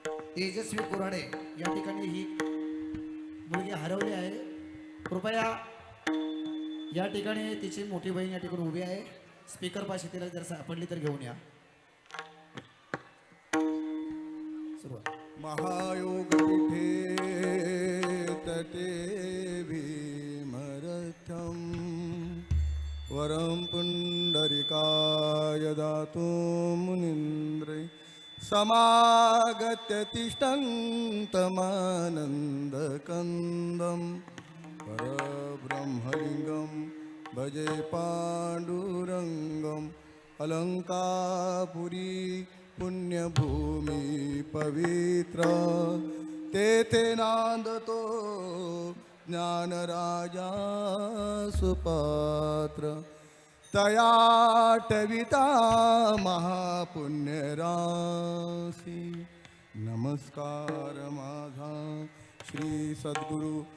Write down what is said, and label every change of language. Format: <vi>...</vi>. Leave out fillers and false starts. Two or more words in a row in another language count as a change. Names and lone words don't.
<mr>तेजस्वी कुराडे या ठिकाणी ही मुलगी हरवली आहे. कृपया या ठिकाणी तिची मोठी बहीण या ठिकाणी उभी आहे. स्पीकर पाशी तिला जर सापडली तर घेऊन या. सुरुवात.</mr> <sa>महायोग पीठे तटे भीमरथम वरं पुंडरिकाय दातु मुनीन्द्रे समागत्य तिष्ठन्तमानन्दकन्दं परब्रह्मलिङ्गं भजे पाण्डुरङ्गम्</sa> <mr>अलंकापुरी पुण्यभूमी पवित्र तेथे नांदतो ज्ञानराजा सुपात्र तयाटविता महापुण्यराशी नमस्कार माझा श्री सद्गुरु</mr>